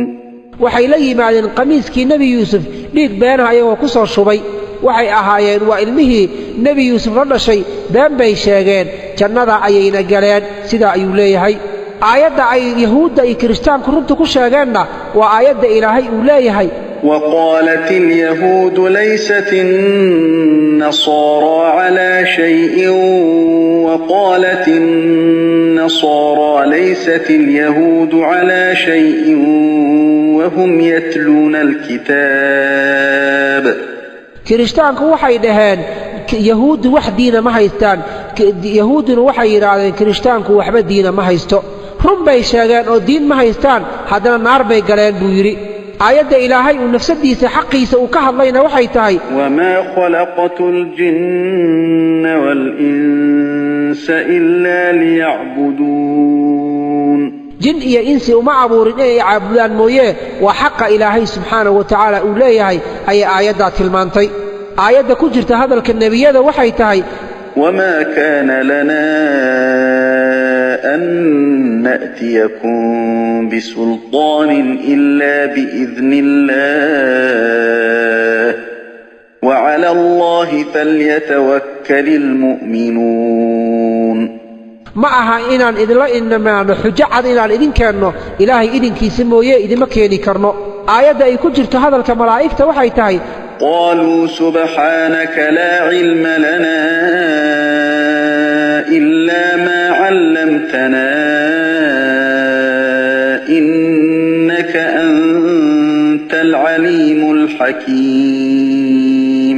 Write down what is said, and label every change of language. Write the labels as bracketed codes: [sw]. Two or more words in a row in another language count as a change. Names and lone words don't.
[so] waxay la yimaadeen qamiiskii nebi yuusuf dhiig beenaha iyagoo ku soo shubay waxay ahaayeen waa ilmihii nebi yuusuf la dhashay been bay sheegeen jannada ayayna galeen sidaa ayuu leeyahay aayadda ay yahuudda iyo kirishtaanku runta ku sheegeenna waa aayadda ilaahay uu leeyahay [ar] وقالت اليهود ليست النصارى على شيء وقالت النصارى ليست اليهود على شيء وهم يتلون الكتاب [so] kirishtaanku waxay dhaheen yahuuddu wax diina ma haystaan yahuuduna waxay yidhaahdeen kirishtaanku waxba diina ma haysto run bay sheegeen oo diin ma haystaan haddana naar bay galeen buu yidhi aayadda ilaahay uu nafsadiisa xaqiisa uu ka hadlayna waxay tahay [ar] وما خلقت الجن والإنس إلا ليعبدون [so] jin iyo insi uma abuurin inay caabudaan mooye waa xaqa ilaahay [ar] سبحانه وتعالى [so] uu leeyahay ayay aayaddaa tilmaantay aayadda ku jirta hadalka nebiyada waxay tahay [ar] وما كان لنا أن نأتيكم بسلطان إلا بإذن الله وعلى الله فليتوكل المؤمنون [so] ma aha inaan idinla inamaano xujo cad inaan idin keenno ilaahay idinkiisa mooye idima keeni karno aayadda ay ku jirto hadalka malaa'igta waxay tahay [ar] قالوا سبحانك لا علم لنا إلا ما علمتنا إنك أنت حكيم